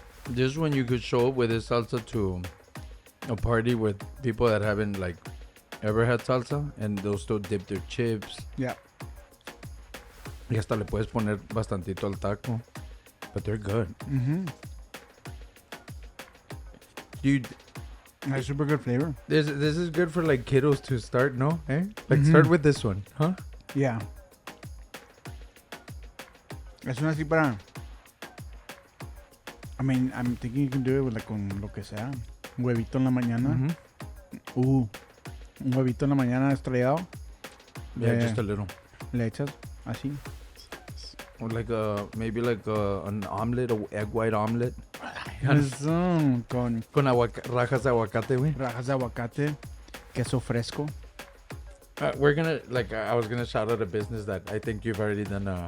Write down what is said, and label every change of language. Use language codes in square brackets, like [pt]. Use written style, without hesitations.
[en] this is when you could show up with this salsa to a party with people that haven't like ever had salsa, and they'll still dip their chips. Yeah. [es] Y hasta le puedes poner bastantito al taco. [en] But they're good. Mm-hmm. Dude, That's super good flavor. this is good for like kiddos to start, no? Eh? Like start with this one, huh? Yeah. [es] Es una así para... [en] I mean, I'm thinking you can do it with like con lo que sea. [es] Un huevito en la mañana. Un huevito en la mañana estrellado. [en] Yeah, just a little. [es] Le echas así. [en] Or like maybe like an omelet, a egg white omelet. [es] Eso, con Rajas de aguacate, güey. rajas de aguacate, queso fresco. [en] We're gonna, like, I was gonna shout out a business that I think you've already done